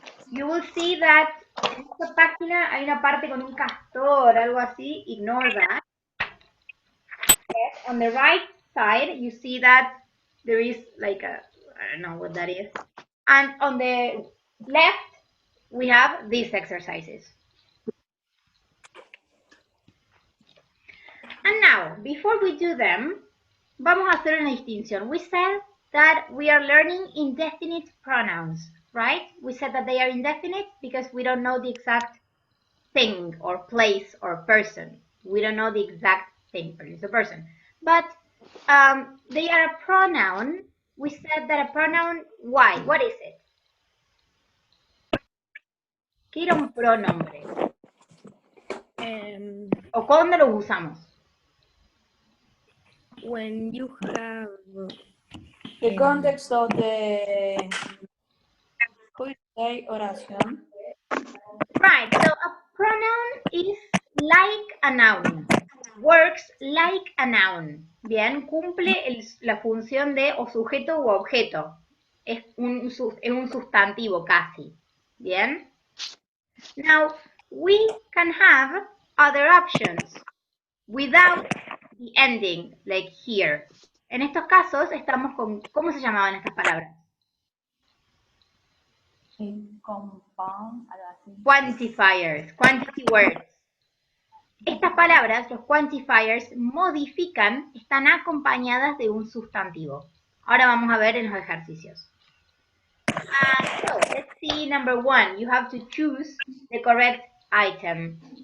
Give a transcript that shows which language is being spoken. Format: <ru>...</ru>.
<en>You will see that</en> <es>en esta página hay una parte con un castor, algo así.</es> <en>Ignore that. Yes, on the right side, you see that there is like a, I don't know what that is. And on the left, we have these exercises. And now, before we do them,</en> <es>vamos a hacer una distinción.</es> <en>We said that we are learning indefinite pronouns, right? We said that they are indefinite because we don't know the exact thing or place or person. We don't know the exact thing, place or person. But they are a pronoun. We said that a pronoun, why? What is it?</en> <es>¿Qué era un pronombre? ¿O cuándo lo usamos?</es> <en>When you have The context of the oración. Right, so a pronoun is like a noun. Works like a noun.</en> <es>Bien, cumple la función de o sujeto u objeto. Es un sustantivo casi. Bien.</es> <en>Now, we can have other options without the ending, like here.</en> <es>En estos casos estamos con, ¿cómo se llamaban estas palabras? Compound, algo así.</es> <en>Quantifiers, quantity words.</en> <es>Estas palabras, los quantifiers, modifican, están acompañadas de un sustantivo. Ahora vamos a ver en los ejercicios.</es> <en>So, let's see number 1. You have to choose the correct item.</en>